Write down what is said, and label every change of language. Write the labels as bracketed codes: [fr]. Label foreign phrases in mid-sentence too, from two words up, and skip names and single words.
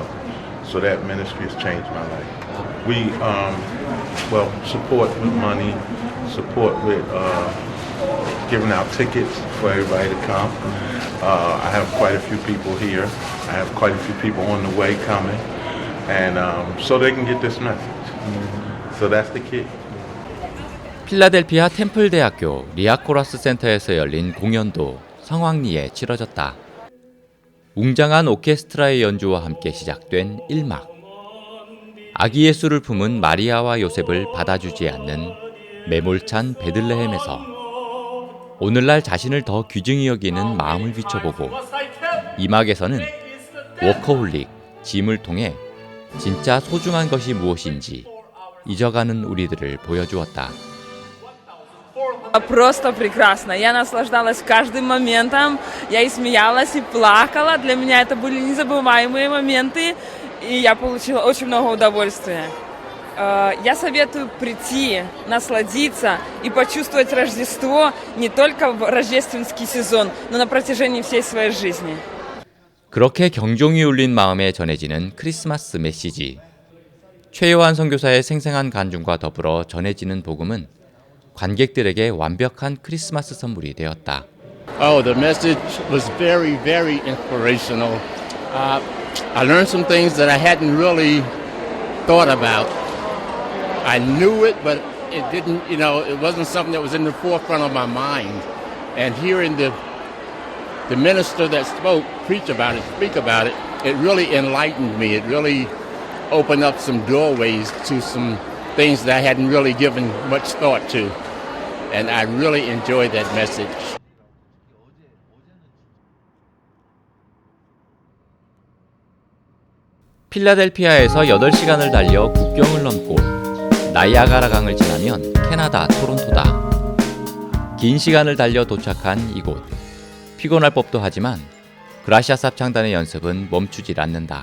[en] So that ministry has changed my life. We support with money, support with giving out tickets for everybody to come. I have quite a few people here. I have quite a few people on the way coming, and so they can get this message. So that's the key. [ko] 필라델피아 템플대학교 리아코라스 센터에서 열린 공연도 성황리에 치러졌다. 웅장한 오케스트라의 연주와 함께 시작된 1막. 아기 예수를 품은 마리아와 요셉을 받아주지 않는 매몰찬 베들레헴에서 오늘날 자신을 더 귀중히 여기는 마음을 비춰보고 2막에서는 워커홀릭, 짐을 통해 진짜 소중한 것이 무엇인지 잊어가는 우리들을 보여주었다. [ru] Просто прекрасно. Я наслаждалась каждым моментом. Я и смеялась, и плакала. Для меня это были незабываемые моменты, и я получила очень много удовольствия. Я советую прийти, насладиться и почувствовать Рождество не только в рождественский сезон, но на протяжении всей своей жизни. [ko] 그렇게 경종이 울린 마음에 전해지는 크리스마스 메시지. 최요한 선교사의 생생한 간증과 더불어 전해지는 복음은 관객들에게 완벽한 크리스마스 선물이 되었다. [en] Oh, the message was very, very inspirational. I learned some things that I hadn't really thought about. I knew it, but it didn't, it wasn't something that was in the forefront of my mind. And hearing the minister that spoke preach about it, speak about it, it really enlightened me. It really opened up some doorways to some things that I hadn't really given much thought to. And I really enjoyed that message. [ko] 필라델피아에서 8시간을 달려 국경을 넘고 나이아가라 강을 지나면 캐나다 토론토다. 긴 시간을 달려 도착한 이곳. 피곤할 법도 하지만 그라시아스 합창단의 연습은 멈추질 않는다.